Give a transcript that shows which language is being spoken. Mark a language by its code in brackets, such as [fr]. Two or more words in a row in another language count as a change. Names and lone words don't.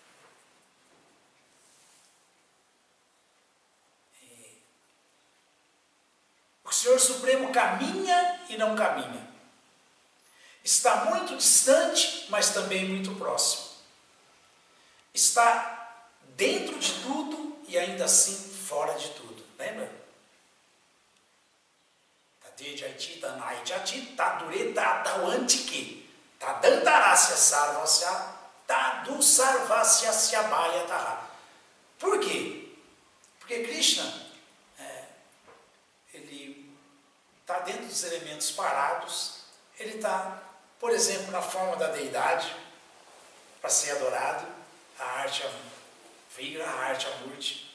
[pt] O Senhor Supremo caminha e não caminha. Está muito distante, mas também muito próximo. Está dentro de tudo e ainda assim fora de tudo. Lembra? [sa] तदेजति तन्नैजति तद्दूरे तद्वन्तिके तदन्तरस्य सर्वस्य तदु सर्वस्य अस्य बाह्यतः. [pt] Por quê? Porque Krishna ele está dentro dos elementos parados, ele está, por exemplo, na forma da deidade, para ser adorado, a arte Vigra, a arte Amurti.